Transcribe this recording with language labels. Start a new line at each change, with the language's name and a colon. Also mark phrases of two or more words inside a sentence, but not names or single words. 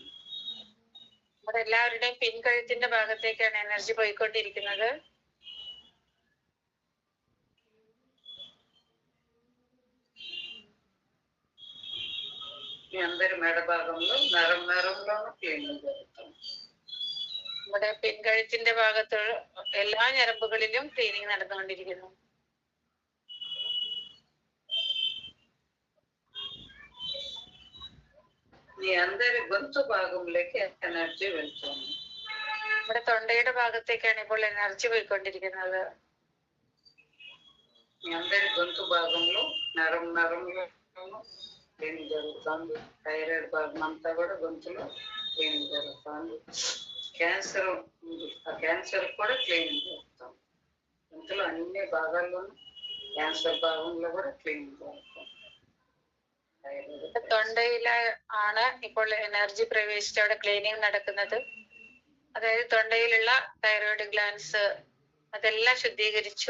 Malayalam: നമ്മുടെ എല്ലാവരുടെയും പിൻകഴുത്തിന്റെ ഭാഗത്തേക്കാണ് എനർജി പോയിക്കൊണ്ടിരിക്കുന്നത്.
Telugu: మీ మీ అందరి మెడ భాగంలో నరంలోనూ క్లీనింగ్ జరుగుతుంది.
Malayalam: നമ്മുടെ പിൻകഴുത്തിന്റെ ഭാഗത്ത് എല്ലാ ഞരമ്പുകളിലും ക്ലീനിങ് നടന്നുകൊണ്ടിരിക്കുന്നു.
Telugu: మీ అందరి గొంతు భాగంలోకి ఎనర్జీ వెళ్తుంది. നമ്മുടെ തൊണ്ടയുടെ ഭാഗത്തേക്കാണ് ഇപ്പോൾ എനർജി പോയിക്കൊണ്ടിരിക്കുന്നത്. మీ అందరి గొంతు భాగంలో నరంలో క్లీనింగ్ జరుగుతుంది. థైరాయిడ్ భాగం అంతా కూడా గొంతులో క్లీనింగ్ జరుగుతుంది. క్యాన్సర్ ఉంది, ఆ క్యాన్సర్ కూడా క్లీనింగ్ జరుగుతుంది. గొంతులో అన్ని భాగాల్లోనూ క్యాన్సర్ భాగంలో కూడా ക്ലീനിങ് ജరుగుతుంది.
Malayalam: തൊണ്ടയിലെ ആണ് ഇപ്പോൾ എനർജി പ്രവേശിച്ച് അവിടെ ക്ലീനിങ് നടക്കുന്നത്. അതായത് തൊണ്ടയിലുള്ള തൈറോയിഡ് ഗ്ലാൻസ് അതെല്ലാം ശുദ്ധീകരിച്ചു.